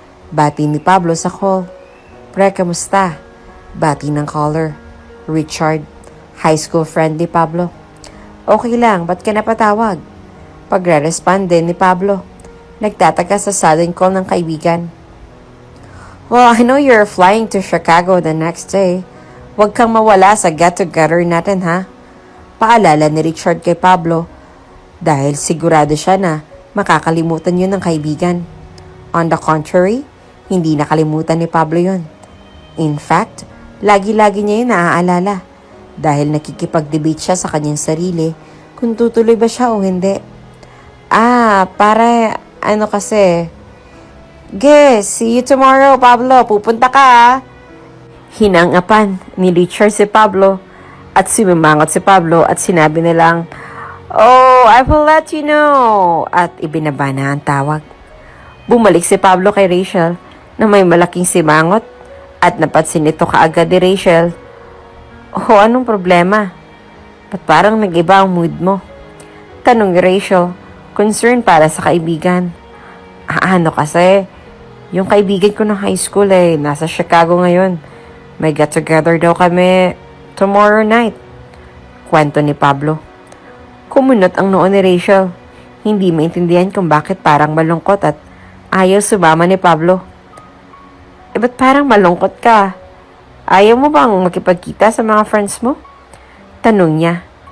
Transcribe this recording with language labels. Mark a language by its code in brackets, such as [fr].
[tl] Bati ni Pablo sa call. Pre, kamusta? Bati ng caller. Richard, high school friend ni Pablo. Okay lang, ba't ka napatawag? Pagre-respond din ni Pablo. Nagtataka sa sudden call ng kaibigan. [en] Well, I know you're flying to Chicago the next day. [tl] Huwag kang mawala sa get-together natin, ha? Paalala ni Richard kay Pablo dahil sigurado siya na makakalimutan yun ng kaibigan. [en] On the contrary, [tl] hindi nakalimutan ni Pablo yun. [en] In fact, [tl] lagi-lagi niya yun naaalala dahil nakikipag-debate siya sa kanyang sarili kung tutuloy ba siya o hindi. Para kasi... [en] see you tomorrow, [tl] Pablo. Pupunta ka, ha? Hinangapan ni Richard si Pablo at sumimangot si Pablo at sinabi nilang, [en] Oh, I will let you know. [tl] At ibinaba na ang tawag. Bumalik si Pablo kay Rachel na may malaking simangot at napansin ito kaagad ni Rachel. Oh, anong problema? Ba't parang nag-iba ang mood mo? Tanong ni Rachel, concern para sa kaibigan. Ano kasi? Yung kaibigan ko ng high school nasa Chicago ngayon. May get-together daw kami tomorrow night. Kwento ni Pablo. Kumunot ang noo ni Rachel. Hindi maintindihan kung bakit parang malungkot at ayaw sumama ni Pablo. Ba't parang malungkot ka? Ayaw mo bang makipagkita sa mga friends mo? Tanong niya.